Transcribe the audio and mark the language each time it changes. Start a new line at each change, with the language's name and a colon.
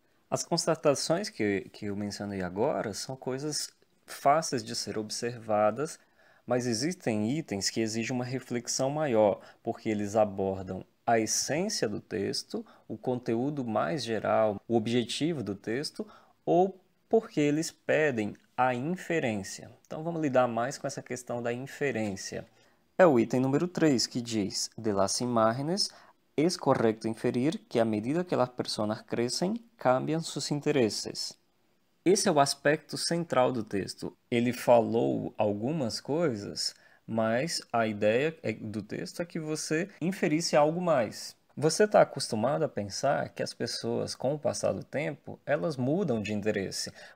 Portuguese: As constatações que eu mencionei agora são coisas fáceis de ser observadas, mas existem itens que exigem uma reflexão maior, porque eles abordam a essência do texto, o conteúdo mais geral, o objetivo do texto, ou porque eles pedem a inferência. Então vamos lidar mais com essa questão da inferência. É o item número 3 que diz:
Spanish: de las imágenes es correcto inferir que a medida que las personas crecen, cambian sus intereses.
Portuguese: Esse é o aspecto central do texto. Ele falou algumas coisas, mas a ideia do texto é que você inferisse algo mais. Você está acostumado a pensar que as pessoas, com o passar do tempo, elas mudam de interesse.